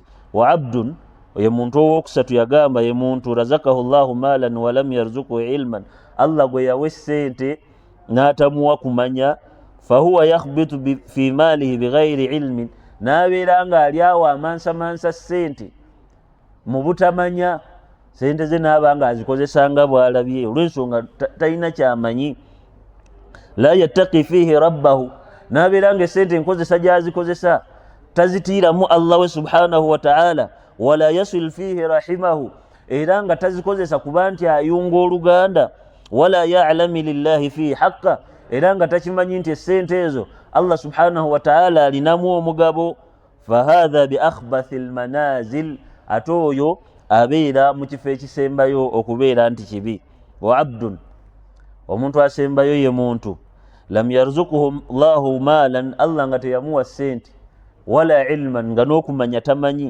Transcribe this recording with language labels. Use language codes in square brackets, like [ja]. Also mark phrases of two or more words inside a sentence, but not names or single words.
[ar] وعبد [lg] ye muntu owokusatu yagamba ye muntu [ar] رزقه الله مالا ولم يرزقه علما, [lg] Allah gwe yawa essente n'atamuwa kumanya, [ar] فهو يخبط في ماله بغير علم, [lg] n'abeera ng'ali awo amansamansa ssente mu butamanya, sente ze n'aba nga azikozesa nga bw'alabye olw'ensonga talina kyamanyi. [ar] لا يتقي فيه ربه, [lg] n'abeera nga essente enkozesa gy'azikozesa tazitiiramu Allah we [ar] سبحانه وتعالى. ولا يصل فيه رحمه, [lg] era nga tazikozesa kuba nti ayunga oluganda. [ar] ولا يعلم لله فيه حقا, [lg] era nga takimanyi nti essente ezo Allah [ar] سبحانه وتعالى [lg] alinamu omugabo. [ar] فهذا بأخبث المنازل, [lg] ate oyo abeera mu kifo ekisembayo okubeera nti kibi. [ar] وعبد, [lg] omuntu asembayo ye muntu [ar] لم يرزقه الله مالا, [lg] Allah nga teyamuwa ssente, [ar] ولا علما, [lg] nga n'okumanya tamanyi.